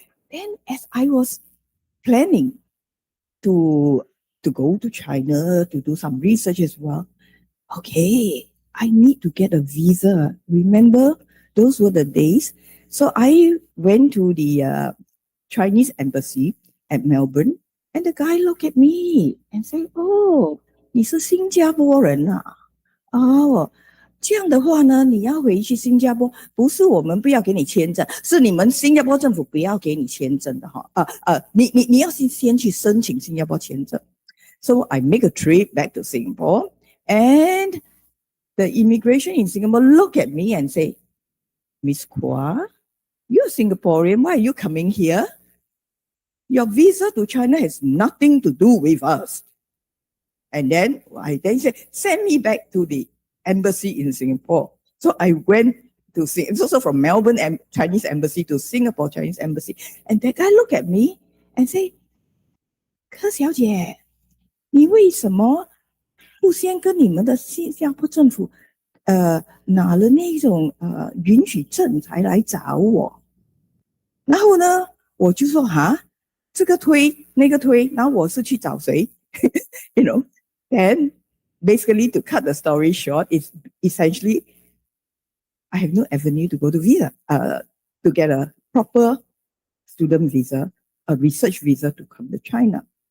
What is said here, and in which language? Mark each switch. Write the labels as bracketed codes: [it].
[en] Then as I was planning to go to China to do some research as well, okay, I need to get a visa. Remember, those were the days. So I went to the Chinese embassy at Melbourne, and the guy looked at me and said, "Oh, [zh] 你是新加坡人啊？哦，这样的话呢，你要回去新加坡，不是我们不要给你签证，是你们新加坡政府不要给你签证的哈。你要先去申请新加坡签证。 [en] So I make a trip back to Singapore, and the immigration in Singapore look at me and say, Miss Kwa, you're Singaporean, why are you coming here? Your visa to China has nothing to do with us. And then I said, send me back to the embassy in Singapore. So I went to it's also from Melbourne and Chinese embassy to Singapore Chinese embassy. And that guy looked at me and say, [zh] 柯小姐，你为什么不先跟你们的新加坡政府拿了那种允许证才来找我？然后呢，我就说哈，这个推那个推，然后我是去找谁？ [en] You know, then basically to cut the story short, it's essentially I have no avenue to go to visa, to get a proper student visa, a research visa to come to China.